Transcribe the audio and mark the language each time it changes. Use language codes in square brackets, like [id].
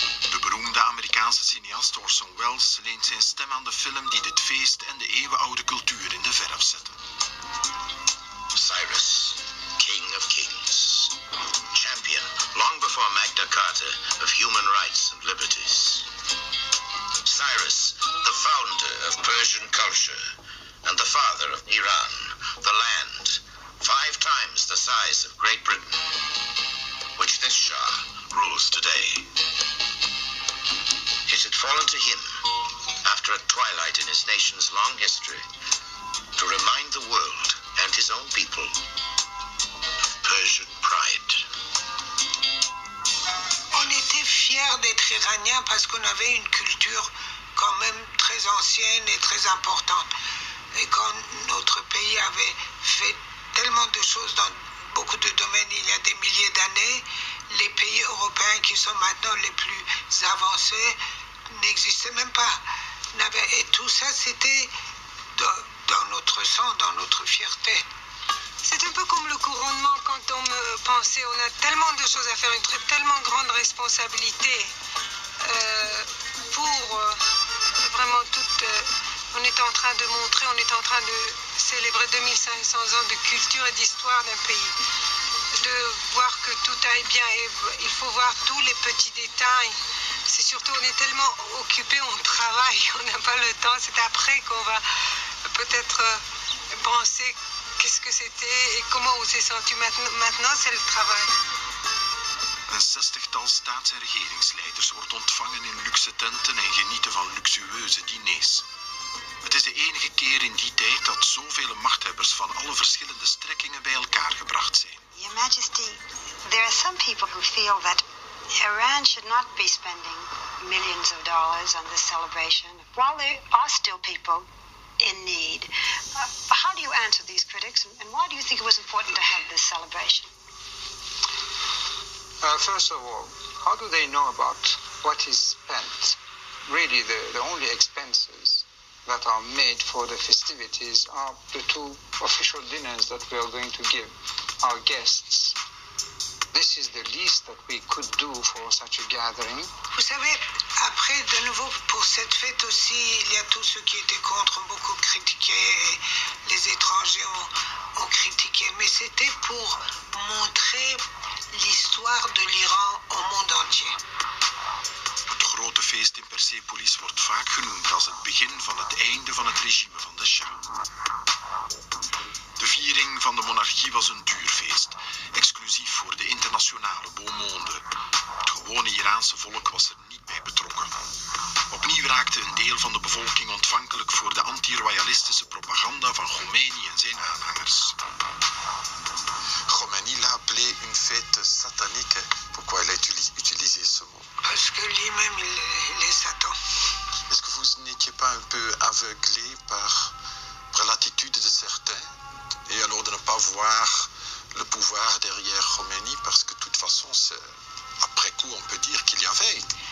[nl] De beroemde Amerikaanse cineast Orson Welles leent zijn stem aan de film die dit feest en de eeuwenoude cultuur in de verf zetten. [en] Cyrus, King of Kings, champion long before Magna Carta of human rights and liberties. Cyrus, the founder of Persian culture and the father of Iran, the land 5 times the size of Great Britain, which this Shah rules today. It had fallen to him, after a twilight in his nation's long history, to remind the world and his own people of Persian pride. [fr] On était fiers d'être iraniens parce qu'on avait une culture quand même très ancienne et très importante. Et quand notre pays avait fait tellement de choses dans beaucoup de domaines il y a des milliers d'années, les pays européens qui sont maintenant les plus avancés n'existaient même pas. Et tout ça, c'était dans notre sang, dans notre fierté. C'est un peu comme le couronnement quand on me pensait, on a tellement de choses à faire, une tellement grande responsabilité pour vraiment toute... on est en train de montrer, on est en train de célébrer 2500 ans de culture et d'histoire d'un pays. De voir que tout aille bien et il faut voir tous les petits détails. C'est surtout, on est tellement occupés, on travaille, on n'a pas le temps. C'est après qu'on va peut-être penser qu'est-ce que c'était et comment on s'est senti. Maintenant, c'est le travail. [nl] Een 60-tal staats- en regeringsleiders wordt ontvangen in luxe tenten en genieten van luxueuze diners. Het is de enige keer in die tijd dat zoveel machthebbers van alle verschillende strekkingen bij elkaar gebracht zijn. [en] Your Majesty, there are some people who feel that Iran should not be spending millions of dollars on this celebration, while there are still people in need. How do you answer these critics, and why do you think it was important to have this celebration? First of all, how do they know about what is spent? Really, the only expenses that are made for the festivities are the 2 official dinners that we are going to give our guests. This is the least that we could do for such a gathering. [fr] Vous savez, après, de nouveau, pour cette fête aussi, il y a tous ceux qui étaient contre, ont beaucoup critiqué, et les étrangers ont critiqué. Mais c'était pour montrer l'histoire de l'Iran au monde entier. [nl] Het grote feest in Persepolis wordt vaak genoemd als het begin van het einde van het regime van de Shah. De viering van de monarchie was een duur feest, exclusief voor de internationale beau monde. Het gewone Iraanse volk was er niet bij betrokken. Opnieuw raakte een deel van de bevolking ontvankelijk voor de anti-royalistische propaganda van Khomeini en zijn aanhangers. [fr] Khomeini l'a appelé une fête satanique. Pourquoi il a utilisé ce mot? Parce que lui-même, il est Satan. Est-ce que vous n'étiez pas un peu aveuglé par l'attitude de certains et alors de ne pas voir le pouvoir derrière Khomeini parce que de toute façon, après coup, on peut dire qu'il y avait.